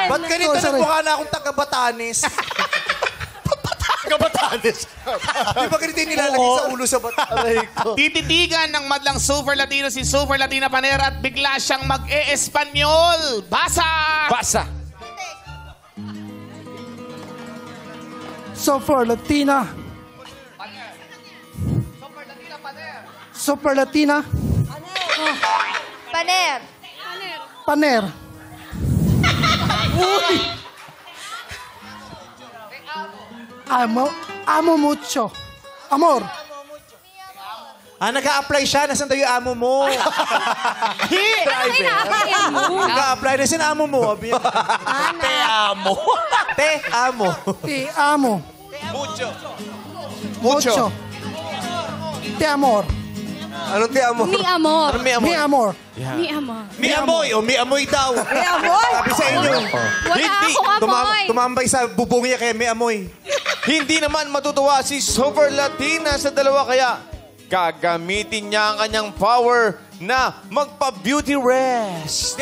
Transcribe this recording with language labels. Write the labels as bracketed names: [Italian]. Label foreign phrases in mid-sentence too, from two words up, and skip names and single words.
[Filipino] Ba't ganito nagmukha na akong taga-Batanes? Kabatanes. Di ba ganito yung nilalagay sa ulo sa Batanes? Tititigan ng madlang Super Latino si Super Latina Paner at bigla siyang mag-e-espanyol. Basa! Super Latina. Super Latina. Paner. Paner. [Spanish] Amo mucho. Amor. [Filipino] Nag-a-apply siya. Nasaan tayo yung amo mo? Ano ina-applyan mo? Nag-a-apply. Nasaan amo mo? [Spanish] Te amo. Te, amo. Te amo. Mucho. Te amor. [Filipino] Anong [Spanish] ti amo? Mi amor. Mi amor. Mi amor. [Filipino] Mi amoy. O, mi amoy daw. May amoy. Sabi sa inyo. Wala akong amoy. Tumambay sa bubong niya kaya may amoy. Hindi naman matutuwa si Super Latina sa dalawa kaya gagamitin niya ang kanyang power na magpa-beauty rest.